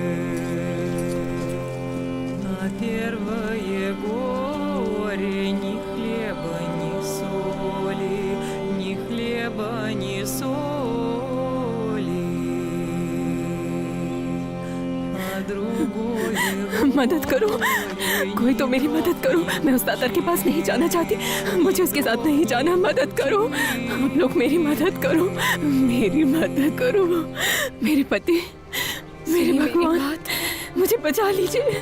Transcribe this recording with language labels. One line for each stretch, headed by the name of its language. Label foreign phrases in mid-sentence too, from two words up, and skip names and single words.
Russian: На первое горе ни хлеба, ни соли, ни хлеба, ни соли. А другое
Hindi: मदद करो, कोई तो मेरी मदद करो। मैं उस दातर के पास नहीं जाना चाहती, मुझे उसके साथ नहीं जाना। मदद करो, आप लोग मेरी मदद करो, मेरी मदद करो। मेरे पति, मेरे भगवान, मुझे बचा लीजिए।